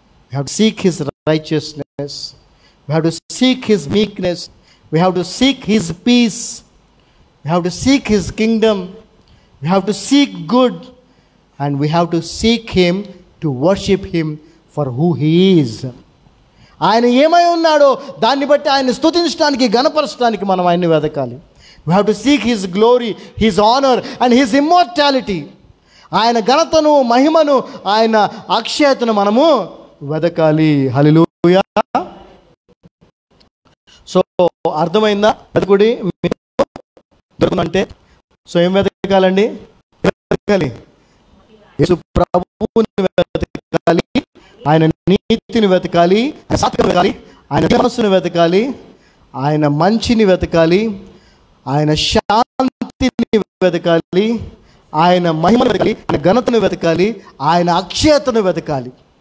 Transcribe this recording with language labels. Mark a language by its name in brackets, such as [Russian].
[English] We have to seek his righteousness. We have to seek his meekness. We have to seek his peace. We have to seek his kingdom. We have to seek good. And we have to seek him to worship him for who he is. [Telugu] ఆయన ఏమై ఉన్నాడో దాన్ని బట్టి ఆయన్ని స్తుతించడానికి, గణపరచడానికి మనం ఆయన్ని వెతకాలి. [English] We have to seek his glory, his honor and his immortality. [Telugu] ఆయన ఘనతను, మహిమను, ఆయన అక్షయతను మనము వెతకాలి. హల్లెలూయా. సో అర్థమైందా? వెతకుడి దొరుకుతుందంటే సో ఏం వెతకాలండి? వెతకాలి, యేసు ప్రభువుని వెతకాలి, ఆయన నీతిని వెతకాలి, వెతకాలి, ఆయన మనస్సును వెతకాలి, ఆయన మంచిని వెతకాలి, ఆయన శాంతిని వెతకాలి, ఆయన మహిమను వెతకాలి, ఆయన ఘనతను వెతకాలి, ఆయన అక్షయతను వెతకాలి.